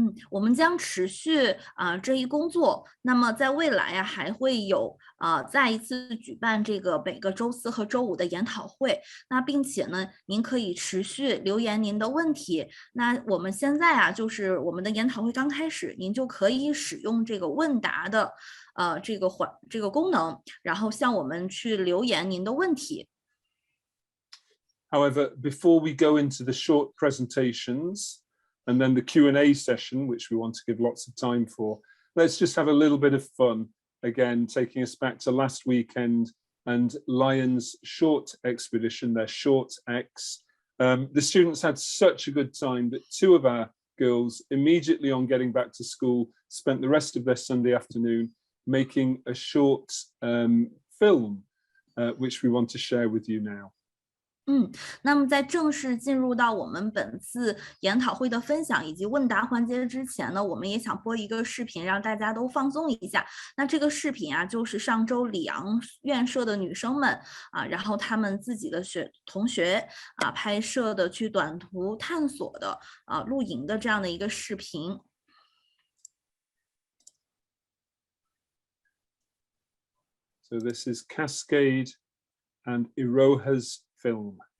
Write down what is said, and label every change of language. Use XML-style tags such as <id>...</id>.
<zh>我们将持续这一工作。那么在未来呀，还会有再一次举办这个每个周4和周5的研讨会。那并且呢，您可以持续留言您的问题。那我们现在啊，就是我们的研讨会刚开始，您就可以使用这个问答的这个功能，然后向我们去留言您的问题。</zh> <en>However, before we go into the short presentations, and then the Q&A session, which we want to give lots of time for, let's just have a little bit of fun, again, taking us back to last weekend and Lion's short expedition, their short X. The students had such a good time that 2 of our girls, immediately on getting back to school, spent the rest of their Sunday afternoon making a short film, which we want to share with you now.</en> <zh>那么在正式进入到我们本次研讨会的分享以及问答环节之前呢，我们也想播一个视频，让大家都放松一下。那这个视频啊，就是上周里昂院舍的女生们然后他们自己的同学拍摄的去短途探索的露营的这样的一个视频。</zh> <en>So this is Cascade and Iroha's film.</en>